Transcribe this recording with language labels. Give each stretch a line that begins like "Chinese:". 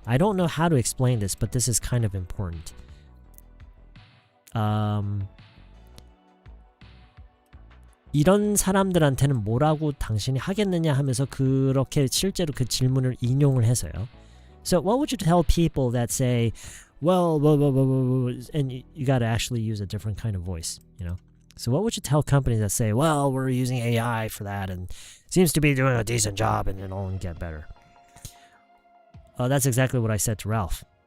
English: I don't know how to explain this, but this is kind of important.
Korean: 이런 사람들한테는 뭐라고 당신이 하겠느냐 하면서 그렇게 실제로 그 질문을 인용을 해서요.
English: So what would you tell people that say, well, and you got to actually use a different kind of voice, you know? So what would you tell companies that say, well, we're using AI for that and seems to be doing a decent job and it'll only get better? That's exactly what I said to Ralph.